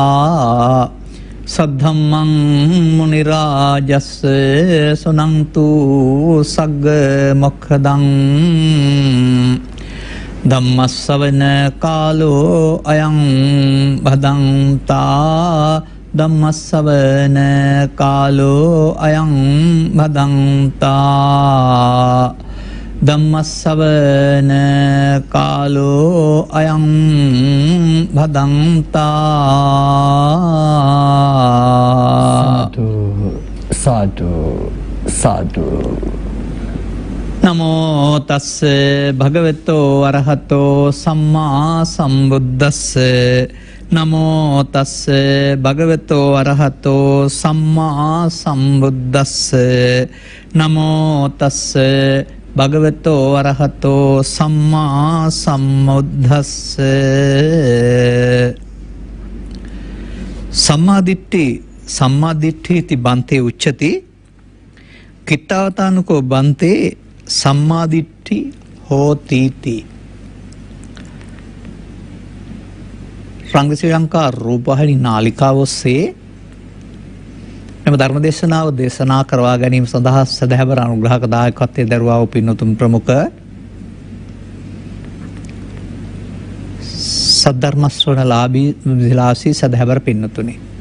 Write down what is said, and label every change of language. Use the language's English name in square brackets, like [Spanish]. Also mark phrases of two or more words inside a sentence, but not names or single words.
[Pali] सद्धम्मं मुनिराजस्य सुनन्तु सग्गमुखदं धम्मश्रवण कालो अयं भदन्ता धम्मश्रवण कालो अयं भदन्ता धम्मश्रवण कालो अयं भदन्ता साधु साधु साधु नमो तस्से भगवतो अरहतो सम्मा सम्बुद्धस्से नमो तस्से भगवतो अरहतो सम्मा सम्बुद्धस्से नमो तस्से भगवतो अरहतो सम्मा सम्बुद्धस्से सम्मादिट्ठी इति बन्ते उच्यते कित्तावतानुको बन्ते सम्मादिट्ठी होतीति [Sinhala] රංග ශ්‍රී ලංකා රූපවාහිනී නාලිකාව ඔස්සේ මෙම ධර්ම දේශනාව දේශනා කරවා ගැනීම සඳහා සදහැවර අනුග්‍රහක දායකත්වයේ දරුවා වූ පින්වතුන් ප්‍රමුඛ සද්ධර්ම ශ්‍රවණලාභී විලාසී සදහැවර පින්වතුනි